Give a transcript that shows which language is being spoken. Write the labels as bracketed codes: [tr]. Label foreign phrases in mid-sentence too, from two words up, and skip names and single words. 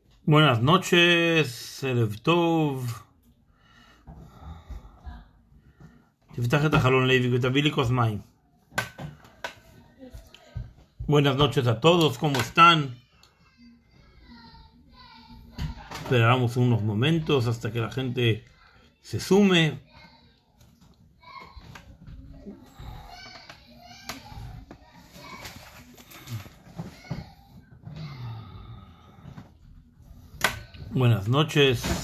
[es] Buenas noches, [he] ערב טוב. תפתח את החלון לוי ותביא לי כוס מים. [es] Buenas noches a todos, ¿cómo están? Esperamos unos momentos hasta que la gente se sume. Buenas noches.